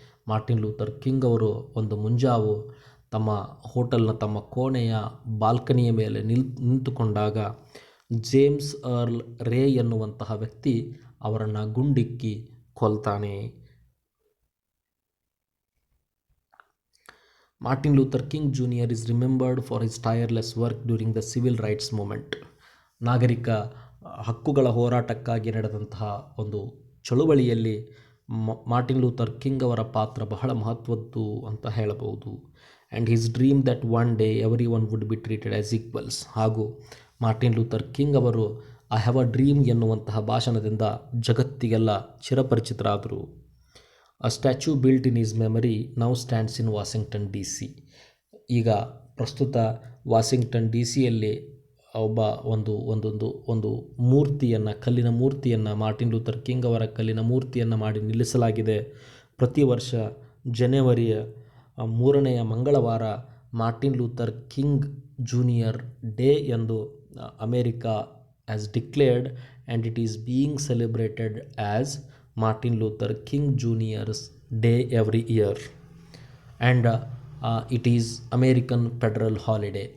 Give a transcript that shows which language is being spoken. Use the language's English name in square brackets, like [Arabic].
[Kannada] Martin Luther king ಅವರು ಒಂದು ಮುಂಜಾವು ತಮ್ಮ ಹೋಟೆಲ್ನ ತಮ್ಮ ಕೋಣೆಯ ಬಾಲ್ಕನಿಯ ಮೇಲೆ ನಿಂತುಕೊಂಡಾಗ ಜೇಮ್ಸ್ ಅರ್ಲ್ ರೇ ಎನ್ನುವಂತಹ ವ್ಯಕ್ತಿ ಅವರನ್ನು ಗುಂಡಿಕ್ಕಿ ಕೊಲ್ತಾನೆ. [English] Martin Luther King Jr. is remembered for his tireless work during the civil rights movement. [Kannada] ನಾಗರಿಕ ಹಕ್ಕುಗಳ ಹೋರಾಟಕ್ಕಾಗಿ ನಡೆದಂತಹ ಒಂದು ಚಳುವಳಿಯಲ್ಲಿ ಮಾರ್ಟಿನ್ ಲೂಥರ್ ಕಿಂಗ್ ಅವರ ಪಾತ್ರ ಬಹಳ ಮಹತ್ವದ್ದು ಅಂತ ಹೇಳಬಹುದು. [English] And his dream that one day every one would be treated as equals. [Kannada] ಹಾಗೂ ಮಾರ್ಟಿನ್ ಲೂಥರ್ ಕಿಂಗ್ ಅವರು [English] I have a dream [Kannada] ಎನ್ನುವಂತಹ ಭಾಷಣದಿಂದ ಜಗತ್ತಿಗೆಲ್ಲ ಚಿರಪರಿಚಿತರಾದರು. [English] A statue built in his memory now stands in Washington DC. [Kannada] ಈಗ ಪ್ರಸ್ತುತ Washington D ಸಿಯಲ್ಲಿ ಒಂದು ಮೂರ್ತಿಯನ್ನು ಕಲ್ಲಿನ ಮೂರ್ತಿಯನ್ನು ಮಾರ್ಟಿನ್ ಲೂಥರ್ ಕಿಂಗ್ ಅವರ ಕಲ್ಲಿನ ಮೂರ್ತಿಯನ್ನು ಮಾಡಿ ನಿಲ್ಲಿಸಲಾಗಿದೆ. ಪ್ರತಿ ವರ್ಷ ಜನವರಿಯ 3ನೇ ಮಂಗಳವಾರ Martin Luther king junior day ಎಂದು [English] America has declared and it is being celebrated as Martin Luther King Jr.'s Day every year and it is American federal holiday.